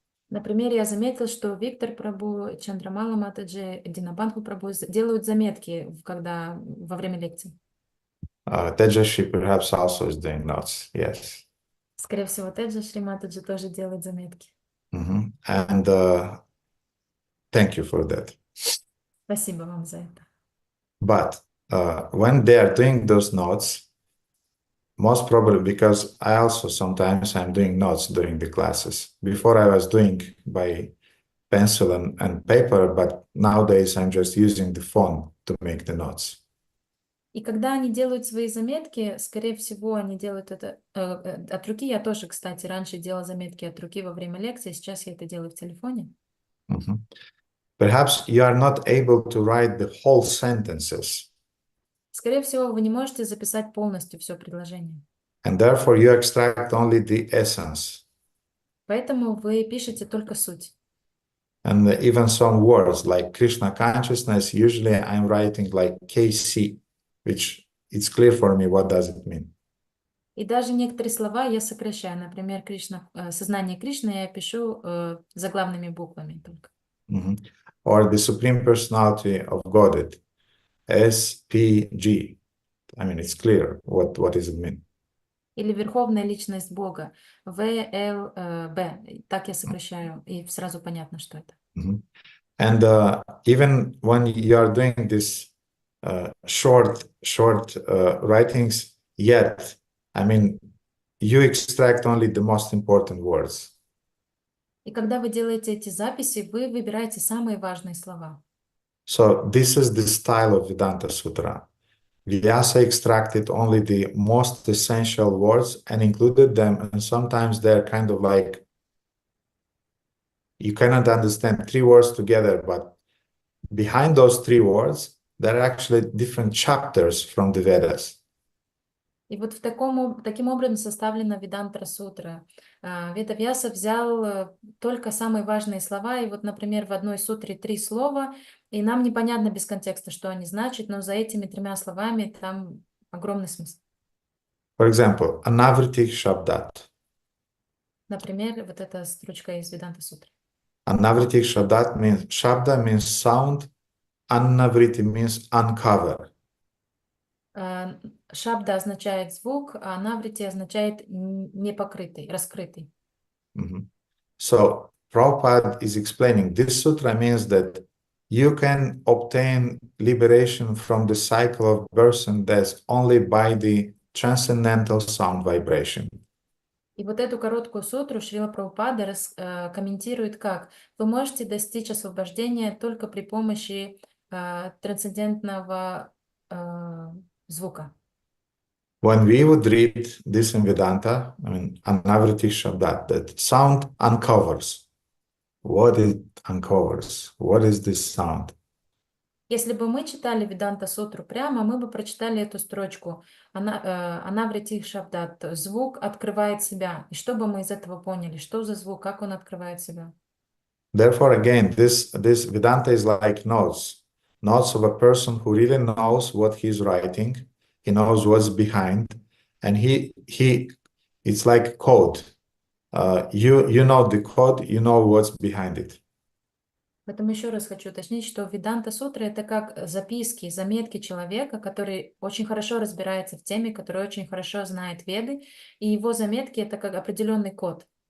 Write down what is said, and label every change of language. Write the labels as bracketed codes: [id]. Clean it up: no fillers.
[ru] Например, я заметил, что Виктор Прабhu, Чандрамала Матаджи, Динабанху Прабhu делают заметки, когда во время лекций. [en] Tejashi perhaps also is doing notes, yes. [ru] Скорее всего, Теджа Шри Матаджи тоже делает заметки. [en] And thank you for that. [ru] Спасибо вам за это. [en] But when they are doing those notes, most probably because I also sometimes I'm doing notes during the classes. Before I was doing by pencil and paper, but nowadays I'm just using the phone to make the notes. [ru] И когда они делают свои заметки, скорее всего, они делают это от руки. Я тоже, кстати, раньше делала заметки от руки во время лекции, сейчас я это делаю в телефоне. [en] Perhaps you are not able to write the whole sentences. [ru] Скорее всего, вы не можете записать полностью все предложение. [en] And therefore you extract only the essence. [ru] Поэтому вы пишете только суть. [en] And even some words like Krishna consciousness, usually I'm writing like KC, which it's clear for me what does it mean. [ru] И даже некоторые слова я сокращаю. Например, сознание Кришны я пишу заглавными буквами только. [en] Or the Supreme Personality of Godhead, SPG. I mean, it's clear what does it mean. [ru] Или Верховная Личность Бога, ВЛБ. Так я сокращаю, и сразу понятно, что это. [en] And even when you are doing this short writings, yet, I mean, you extract only the most important words. [ru] И когда вы делаете эти записи, вы выбираете самые важные слова. [en] So this is the style of Vedanta Sutra. Vyasa extracted only the most essential words and included them, and sometimes they're kind of like, you cannot understand three words together, but behind those three words, there are actually different chapters from the Vedas. [ru] И вот таким образом составлена Веданта Сутра. Ведавьяса взял только самые важные слова, и вот, например, в одной сутре 3 слова, и нам непонятно без контекста, что они значат, но за этими 3 словами там огромный смысл. [en] For example, Anavriti Shabdat. [ru] Например, вот эта строчка из Веданта Сутры. [en] Anavriti Shabdat means, Shabda means sound, Anavriti means uncover. [ru] Шабда означает звук, а наврити означает непокрытый, раскрытый. [en] So Prabhupada is explaining this sutra means that you can obtain liberation from the cycle of birth and death only by the transcendental sound vibration. [ru] И вот эту короткую сутру Шрила Прабхупада комментирует как: вы можете достичь освобождения только при помощи трансцендентного звука. [en] When we would read this in Vedanta, I mean, Anavriti Shabdat, that sound uncovers. What it uncovers? What is this sound? [ru] Если бы мы читали Веданта Сутру прямо, мы бы прочитали эту строчку Анаврити Шабдат. Звук открывает себя. И что бы мы из этого поняли? Что за звук? Как он открывает себя? [en] Therefore, again, this Vedanta is like notes. Notes of a person who really knows what he's writing. He knows what's behind. And it's like code. You know the code, you know what's behind it. [ru] Поэтому еще раз хочу уточнить, что Веданта Сутра — это как записки, заметки человека, который очень хорошо разбирается в теме, который очень хорошо знает Веды, и его заметки — это как определенный код.